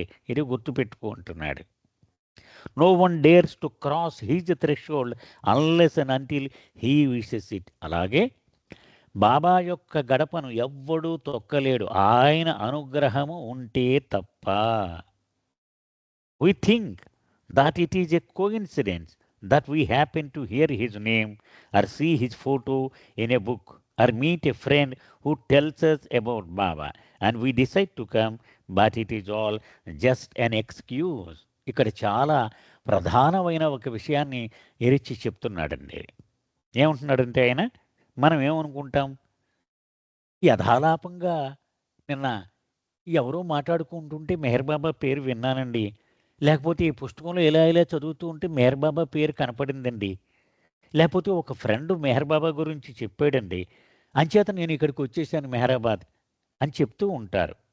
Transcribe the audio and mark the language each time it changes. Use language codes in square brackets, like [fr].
[te] ఇది గుర్తుపెట్టుకుంటున్నాడు. [en] No one dares to cross his threshold unless and until he wishes it. [te] అలాగే బాబా యొక్క గడపను ఎవ్వడూ తొక్కలేడు, ఆయన అనుగ్రహము ఉంటే తప్ప. [en] We think that it is a coincidence that we happen to hear his name or see his photo in a book or meet a friend who tells us about Baba and we decide to come, but it is all just an excuse. [te] ఇక్కడ చాలా ప్రధానమైన ఒక విషయాన్ని ఎరిచి చెప్తున్నాడండి. ఏమంటున్నాడంటే ఆయన, మనం ఏమనుకుంటాం, యథాలాపంగా నిన్న ఎవరో మాట్లాడుకుంటుంటే మెహర్ బాబా పేరు విన్నానండి, లేకపోతే ఈ పుస్తకంలో ఇలా చదువుతూ ఉంటే మెహర్ బాబా పేరు కనపడిందండి, లేకపోతే ఒక ఫ్రెండ్ మెహర్ బాబా గురించి చెప్పాడండి, అంచేత నేను ఇక్కడికి వచ్చేసాను మెహరాబాద్ అని చెప్తూ ఉంటారు.